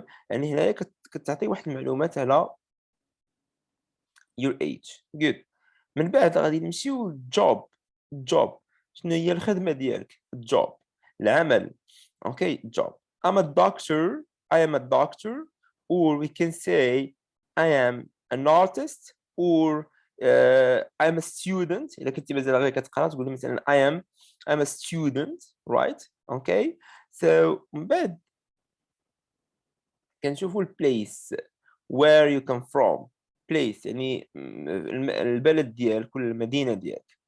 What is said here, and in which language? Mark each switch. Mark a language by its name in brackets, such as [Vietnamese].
[Arabic] يعني هنايا كتعطي واحد المعلومات على [English] your age. Good. [Arabic] من بعد غادي نمشيو job. شنو هي الخدمة ديالك؟ job. [English] العمل. Okay, job. I'm a doctor. I am a doctor. Or we can say I am an artist. Or I'm a student. [Arabic] إذا كنتي مازال غير كتقرا تقول مثلا [English] I'm a student, right? Okay. So [Arabic] من بعد كنشوفوا البليس [English] where you come from. [Arabic] place يعني البلد ديالك ولا المدينة ديالك.